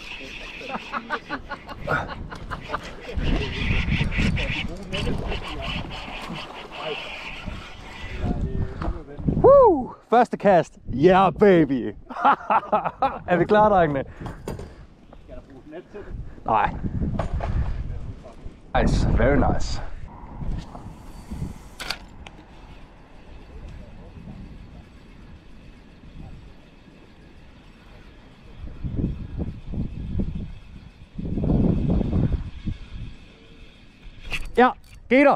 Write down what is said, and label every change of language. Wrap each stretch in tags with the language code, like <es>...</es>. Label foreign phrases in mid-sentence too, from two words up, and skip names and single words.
<da>Woo! Første kast.</da> <en>Yeah, baby.</en> <da>Er vi klar, drengene? Skal der bruge net til det? Nej.</da> <en>Nice, very nice.</en> <da>Ja, getter.</da>